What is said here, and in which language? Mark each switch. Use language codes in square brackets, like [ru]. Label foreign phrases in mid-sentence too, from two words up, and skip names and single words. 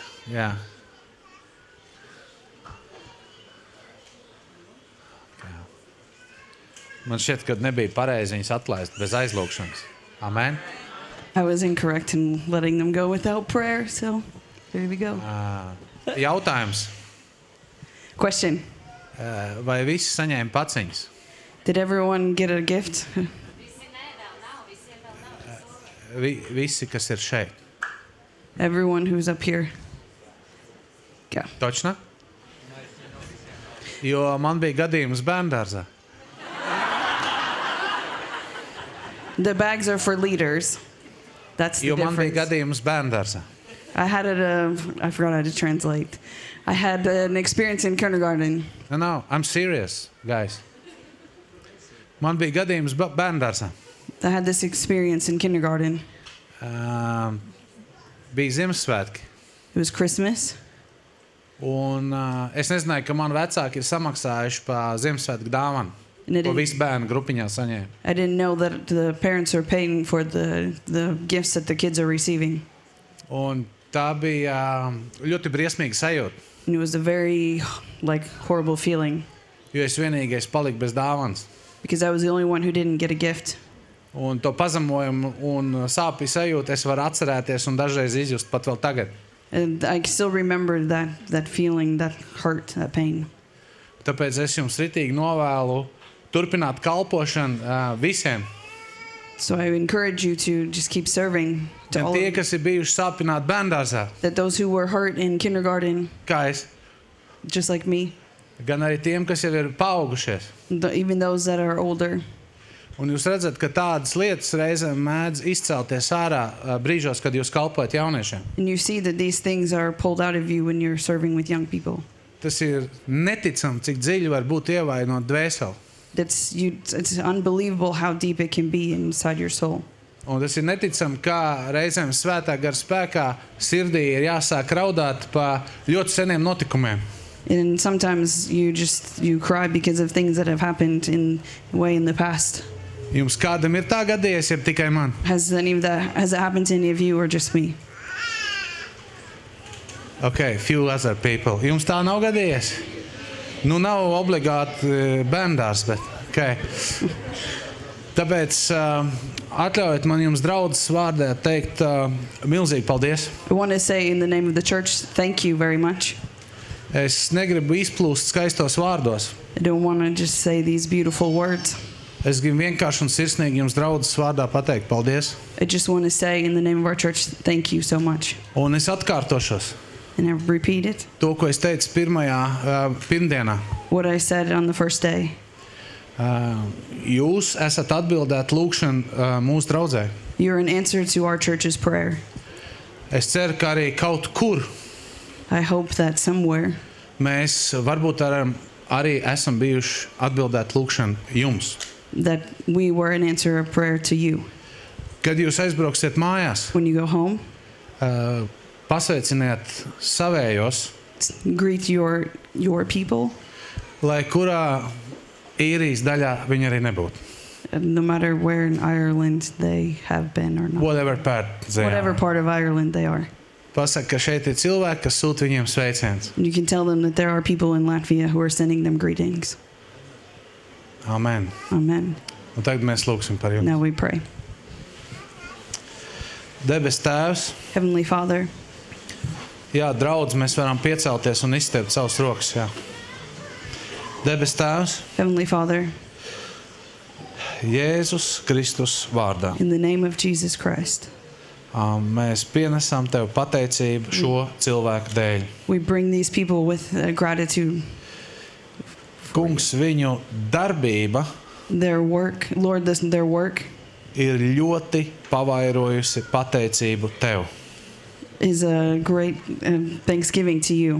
[lv] Jā. Man šķiet, ka nebija pareizi viņus atlaist bez aizlūgšanas. Amen. [en] I was incorrect in letting them go without prayer, so there we go. [lv] Jautājums. [en] Question. [lv] Vai visi saņēma paciņas? [en] Did everyone get a gift? [lv] Visi, kas ir šeit. [en] Everyone who's up here. Yeah. [lv] Točna? Jo man bija gadījums bērndārzā. [en] The bags are for leaders. That's the [lv] Jo man bija [en] difference. [lv] gadījums bērndārzā. [en] I had I forgot how to translate. I had an experience in kindergarten. No, I'm serious, guys. [lv] Man bija gadījums bērndārzā. [en] I had this experience in kindergarten. [lv] Bija Ziemassvētki. [en] It was Christmas. [lv] Un es nezināju, ka man vecāki ir samaksājuši par Ziemassvētku dāvanu. [en] And it [lv] Ko [en] didn't- [lv] visi bērni grupiņā saņēma. [en] I didn't know that the parents are paying for the gifts that the kids are receiving. [lv] Un tā bija ļoti briesmīga sajūta. [en] And it was a very horrible feeling [lv] Jo es vienīgais paliku bez dāvanas. [en] because I was the only one who didn't get a gift. [lv] Un to pazemojumu un sāpju sajūtu es varu atcerēties un dažreiz izjust pat vēl tagad. [en] And I still remember that feeling, that hurt, that pain. [lv] Tāpēc es jums ritīgi novēlu turpināt kalpošanu visiem. [en] So I encourage you to just keep serving to [lv] Gan [en] all [lv] tie, [en] of, [lv] kas ir bijuši sāpināti bērndārzā, [en] that those who were hurt in kindergarten, [lv] kā es, [en] just like me, [lv] gan arī tiem, kas jau ir paaugušies. [en] even those that are older. [lv] Un jūs redzat, ka tādas lietas reizēm mēdz izcelties ārā brīžos, kad jūs kalpojat jauniešiem. [en] And you see that these things are pulled out of you when you're serving with young people. [lv] Tas ir neticami, cik dziļi var būt ievainot dvēseli. [en] It's unbelievable how deep it can be inside your soul. [lv] Un tas ir neticami, kā reizēm svētā gara spēkā sirdī ir jāsāk raudāt pa ļoti seniem notikumiem. [en] And sometimes you cry because of things that have happened in the past. [lv] Jums kādam ir tā gadījies, jeb tikai man? [en] Has it happened to any of you or just me? Okay, few other people. [lv] Jums tā nav gadījies? Nu, nav obligāti bērndārs, bet, okay. Tāpēc atļaujiet man jums draudzes vārdā teikt milzīgi paldies. [en] I want to say in the name of the church, thank you very much. [lv] Es negribu izplūst skaistos vārdos. [en] I don't want to just say these beautiful words. [lv] Es gribu vienkārši un sirsnīgi jums draudzes vārdā pateikt paldies. [en] I just want to say in the name of our church, thank you so much. [lv] Un es atkārtošos. [en] And I repeat it. [lv] To, ko es teicu pirmdienā. [en] What I said on the first day. [lv] Jūs esat atbildēt lūgšanu mūsu draudzē. [en] You're an answer to our church's prayer. [lv] Es ceru, ka arī kaut kur [en] I hope that somewhere [lv] mēs varbūt arī esam bijuši atbildēt lūgšanu jums. [en] that we were an answer of prayer to you. [lv] Kad jūs aizbrauksiet mājās, [en] When you go home, [lv] pasveiciniet savējos, [en] greet your people, [lv] lai kurā īrijas daļā viņi arī nebūtu. [en] no matter where in Ireland they have been or not. Whatever Whatever part of Ireland they are. [lv] Pasaka, ka šeit ir cilvēki, kas sūta viņiem sveiciens. [en] You can tell them that there are people in Latvia who are sending them greetings. Amen. Amen. [lv] Un tagad mēs lūgsim par jums. [en] Now we pray. [lv] Debes Tēvs, [en] Heavenly Father, [lv] jā, draudz, mēs varam piecelties un izstiept savus rokas, jā. Debes Tēvs, [en] Heavenly Father, [lv] Jēzus Kristus vārdā. [en] in the name of Jesus Christ, [lv] Mēs pienesam Tev pateicību šo cilvēku dēļ. [en] we bring these people with gratitude. [lv] Kungs, viņu darbība [en] Their work, Lord, their work [lv] ir ļoti pavairojusi pateicību Tev. [en] is a great thanksgiving to you,